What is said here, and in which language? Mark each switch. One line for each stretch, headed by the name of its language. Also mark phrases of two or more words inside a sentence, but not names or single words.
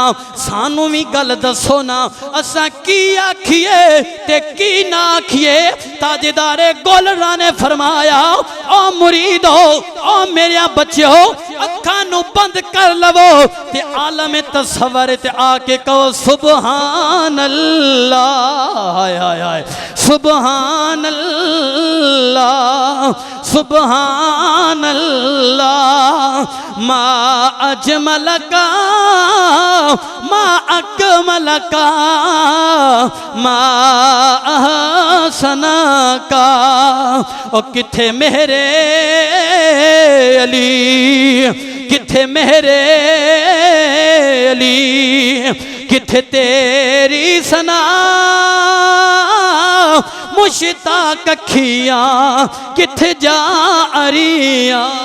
Punjabi: سانوں وی گل دسو نا، اسا کی آکھیے تے کی نا آکھیے. تاجدارِ گولڑہ نے فرمایا، او مریدو، او میرے بچو، اکھاں نوں بند کر لوو تے عالمِ تصور تے آ کے کہو
Arabic: سبحان الله. هاي هاي هاي سبحان الله، سبحان الله. ما أجملك ما أكملك ما أحسنك.
Punjabi: او کتھے میرے علی، کتھے میرے علی، کتھے تیری ثنا مشتاق اکھیاں، کتھے جا اڑیا.